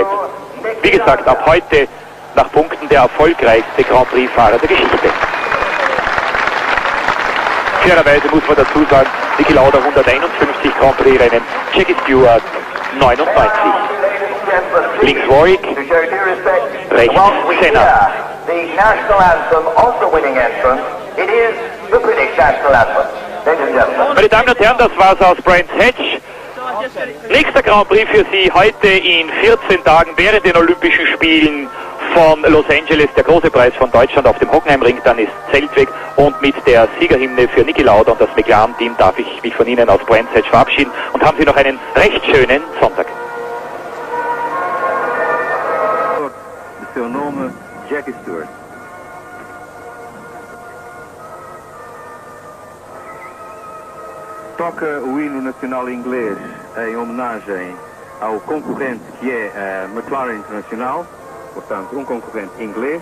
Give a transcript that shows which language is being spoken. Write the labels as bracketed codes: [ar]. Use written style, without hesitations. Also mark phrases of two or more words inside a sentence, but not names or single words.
[de] Wie gesagt, ab heute nach Punkten der erfolgreichste Grand Prix-Fahrer der Geschichte. Fairerweise muss man dazu sagen, Niki Lauda 151 Grand Prix-Rennen, Jackie Stewart 99. Links Warwick, rechts Senna. [en] The national anthem of the winning entrance, it is the British national anthem. Ladies and gentlemen. [de] Meine Damen und Herren, das war's aus Brands Hatch. Nächster Grand Prix für Sie heute in 14 Tagen während den Olympischen Spielen von Los Angeles, der große Preis von Deutschland auf dem Hockenheimring, dann ist Zeltweg, und mit der Siegerhymne für Niki Lauda und das McLaren-Team darf ich mich von Ihnen auf Brandside verabschieden und haben Sie noch einen recht schönen Sonntag. [pt] Seu nome, Jackie Stewart. Toca o hino nacional inglês em homenagem ao concorrente que é a McLaren Internacional, portanto um concorrente inglês.